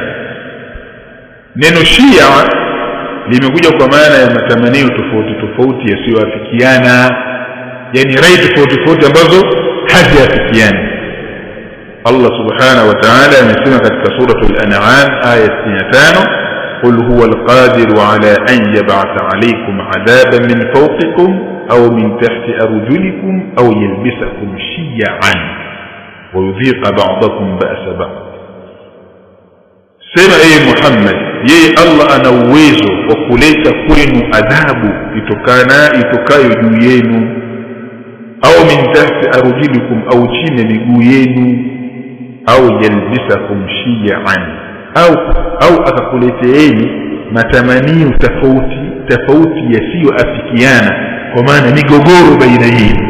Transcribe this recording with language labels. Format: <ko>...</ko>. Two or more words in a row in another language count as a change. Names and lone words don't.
<sw>Neno Shia limekuja kwa maana ya matamanio tofauti tofauti yasiyoafikiana, yani rai tofauti tofauti ambazo haziafikiani. Allah</sw> <ar>سبحانه وتعالى</ar> <sw>amesema katika suratul An'am aya 65:</sw> <ar>قل هو القادر على أن يبعث عليكم عذابا من فوقكم أو من تحت أرجلكم أو يلبسكم شيعا ويذيق بعضكم بأس بعض.</ar> <sw>Sema ee Muhammad, yeye Allah ana uwezo wa kuleta kwenu adhabu itokayo juu yenu, au</sw> <ar>من تحت أرجلكم,</ar> <sw>au chini miguu yenu, au</sw> <ar>يلبسكم شيعا,</ar> <sw>au akakuleteeni matamanio tofauti yasiyoafikiana, kwa maana migogoro baina yenu.</sw>